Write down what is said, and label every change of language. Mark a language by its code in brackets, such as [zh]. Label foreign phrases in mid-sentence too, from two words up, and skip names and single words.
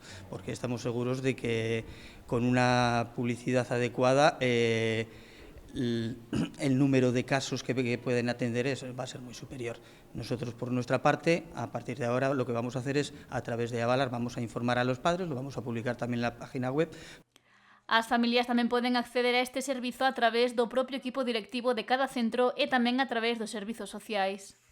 [es] Porque estamos seguros de que con una publicidad adecuada el número de casos que pueden atender va a ser muy superior. Nosotros, por nuestra parte, a partir de ahora, lo que vamos a hacer es, a través de Avalar, vamos a informar a los padres, lo vamos a publicar también en la página web. [gl] As familias tamén poden acceder a este servizo a través do propio equipo directivo de cada centro e tamén a través dos servizos sociais.